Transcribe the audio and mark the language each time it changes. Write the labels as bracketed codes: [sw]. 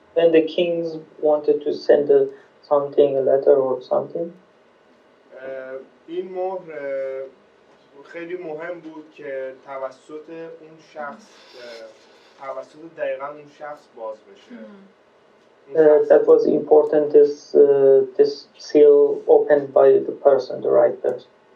[en] When the kings wanted to send something, a letter or something. [fa] این مهر خیلی مهم بود که توسط اون شخص، توسط دقیقاً اون شخص باز بشه. [en] That was important. This seal opened by the person, the right person.